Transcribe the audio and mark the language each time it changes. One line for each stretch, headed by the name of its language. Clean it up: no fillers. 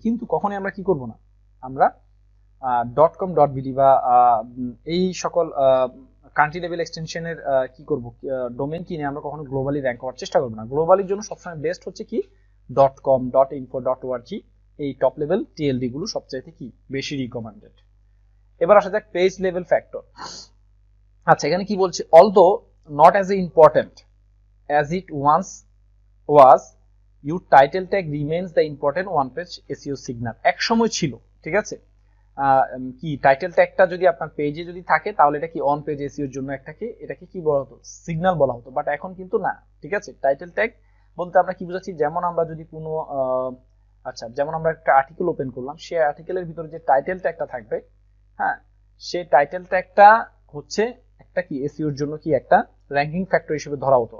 Bangla: কিন্তু কখনোই আমরা কি করব না, আমরা .com.vd বা এই সকল কান্ট্রি লেভেল এক্সটেনশনের কি করব, ডোমেন কিনে আমরা কখনো গ্লোবালি র্যাঙ্ক করার চেষ্টা করব না। গ্লোবালির জন্য সবসময় বেস্ট হচ্ছে কি .com, .info, .org, এই টপ লেভেল টিএলডি গুলো সবচাইতে কি বেশি রিকমেন্ডেড। এবার আসা যাক পেজ লেভেল ফ্যাক্টর। আচ্ছা, এখানে কি বলছে,
English: Although not as important as it once was, your title tag remains the important one page SEO signal।
Bangla: এক সময় ছিল, ঠিক আছে, কি টাইটেল ট্যাগটা যদি আপনার পেজে যদি থাকে তাহলে এটা কি অন পেজ এসইও এর জন্য এটাকে কি বলা হতো, সিগন্যাল বলা হতো, বাট এখন কিন্তু না, ঠিক আছে। টাইটেল ট্যাগ বলতে আমরা কি বুঝাচ্ছি, যেমন আমরা যদি কোনো আচ্ছা, যেমন আমরা একটা আর্টিকেল ওপেন করলাম, সেই আর্টিকেলের ভিতরে যে টাইটেল ট্যাগটা থাকবে, হ্যাঁ, সেই টাইটেল ট্যাগটা হচ্ছে একটা কি এসইও এর জন্য কি একটা র্যাঙ্কিং ফ্যাক্টর হিসেবে ধরা হতো।